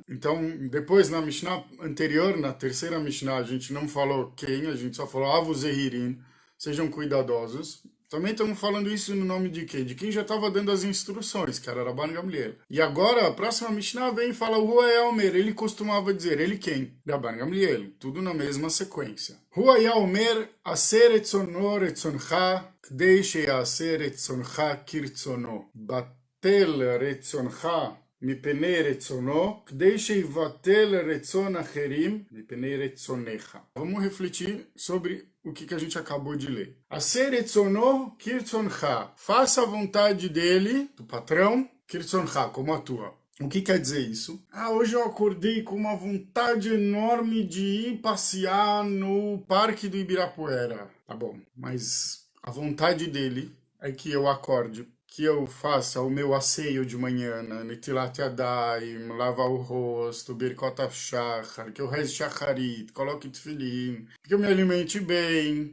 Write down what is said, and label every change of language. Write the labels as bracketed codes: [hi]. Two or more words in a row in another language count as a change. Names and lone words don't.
[pt] Então, depois na Mishnah anterior, na terceira Mishnah, a gente não falou quem, a gente só falou [he] הוו זהירין, [pt] sejam cuidadosos. Também estamos falando isso no nome de quem? De quem já estava dando as instruções, que era Rabban Gamliel. E agora, a próxima Mishnah vem e fala [he] הוא היה אומר, [pt] ele costumava dizer, ele quem? Rabban Gamliel, tudo na mesma sequência. [he] הוא היה אומר, עשה רצונו רצונך, כדי שיעשה רצונך כרצונו, בטל רצונך, מפני רצונו, כדי שיבטל רצון אחרים, מפני רצונך. [pt] Vamos refletir sobre o que a gente acabou de ler. [he] עשה רצונו כרצונך. [pt] Faça a vontade dele, do patrão, kirtzoncha, como a tua. O que quer dizer isso? Hoje eu acordei com uma vontade enorme de ir passear no Parque do Ibirapuera. Tá bom, mas a vontade dele é que eu acorde, que eu faça o meu asseio de manhã, [he] נטילת ידיים, [pt] lavar o rosto, [he] ברכות השחר, [pt] que eu reze Shacharit, coloque Tefilin, que eu me alimente bem.